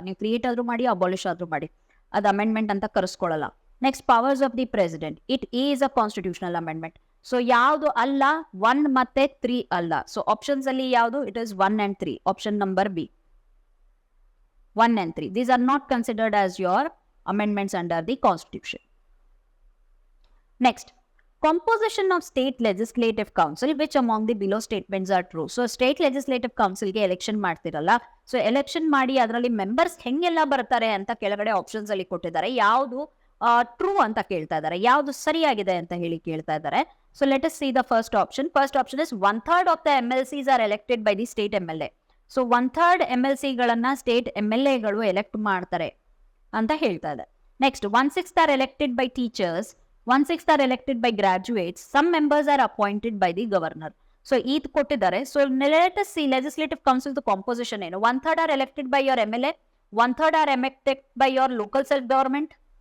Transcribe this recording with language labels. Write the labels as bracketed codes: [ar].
[kn] ನೀವು ಕ್ರಿಯೇಟ್ ಆದ್ರೂ ಮಾಡಿ, ಅಬಾಲಿಷ್ ಆದ್ರೂ ಮಾಡಿ, ಅದು ಅಮೆಂಡ್ಮೆಂಟ್ ಅಂತ ಕರೆಸ್ಕೊಳ್ಳಲ್ಲ. [en] Next powers of the president, it is a constitutional amendment. [kn] So ಯಾವುದು ಅಲ್ಲ, 1 ಮತ್ತೆ 3 ಅಲ್ಲ. ಸೊ ಆಪ್ಷನ್ಸ್ ಅಲ್ಲಿ ಯಾವುದು? [en] It is 1 and 3. [kn] Option number B, 1 and 3. [en] These are not considered as your amendments under the constitution. Next, composition of state legislative council, which among the below statements are true? [kn] So state legislative council ಗೆ election ಮಾಡ್ತಿರಲ್ಲ, so election ಮಾಡಿ ಅದರಲ್ಲಿ members ಹೆಂಗೆಲ್ಲ ಬರ್ತಾರೆ ಅಂತ ಕೆಳಗಡೆ options ಅಲ್ಲಿ ಕೊಟ್ಟಿದ್ದಾರೆ. ಯಾವುದು ಟ್ರೂ ಅಂತ ಕೇಳ್ತಾ ಇದ್ದಾರೆ, ಯಾವುದು ಸರಿಯಾಗಿದೆ ಅಂತ ಹೇಳಿ ಕೇಳ್ತಾ ಇದ್ದಾರೆ. [en] So let us see the first option. First option is 1/3 of the MLCs are elected by the state MLA. [kn] So 1/3 MLC ಗಳನ್ನ ಸ್ಟೇಟ್ MLA ಗಳು ಎಲೆಕ್ಟ್ ಮಾಡ್ತಾರೆ ಅಂತ ಹೇಳ್ತಾ ಇದೆ. [en] Next 1/6 are elected by teachers, 1/6 are elected by graduates, some members are appointed by the governor. [kn] So ಇದು ಕೊಟ್ಟಿದ್ದಾರೆ. [en] so let us see legislative council [kn] composition ಏನು. [en] 1/3 are elected by your MLA, 1/3 are elected by your local self government.